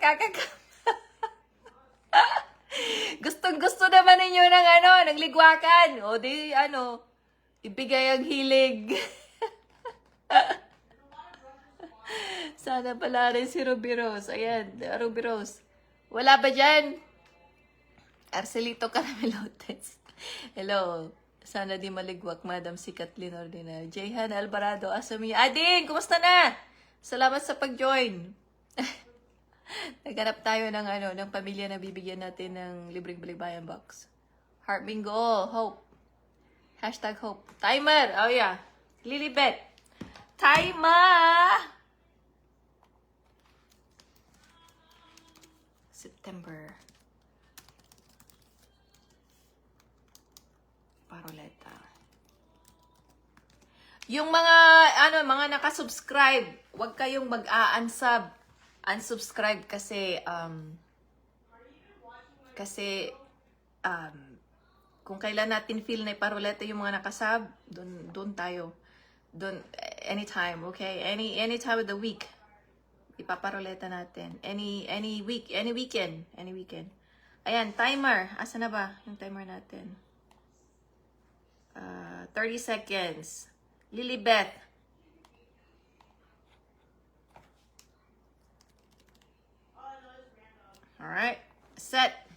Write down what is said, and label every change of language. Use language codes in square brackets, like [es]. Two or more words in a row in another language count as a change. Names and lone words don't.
[tl] Gustong-gusto naman ninyo ng ligwakan. O di, ibigay ang hilig. Sana pala rin si Ruby Rose. Ayan, Ruby Rose. Wala ba dyan? Arcelito Caramelotes. Hello. Sana di maligwak, Madam si Kathleen Ordinario. Jayhan Alvarado, Asami. Ading, kumusta na? Salamat sa pag-join. Naghanap tayo ng ng pamilya na bibigyan natin ng libreng balikbayan box. Heart Bingo, Hope. Hashtag Hope. [en] Timer, oh yeah. [tl] Lilibet. Timer! September. Paroleta. Yung mga nakasubscribe, huwag kayong unsubscribe kasi kung kailan natin feel na paroleta yung mga nakasub, doon tayo. [en] Doon anytime, okay? Any time of the week. [tl] Ipaparoleta natin. [en] Any weekend. [tl] Ayan, timer. Asa na ba yung timer natin? 30 seconds. Lilibet. [en] Alright. Set.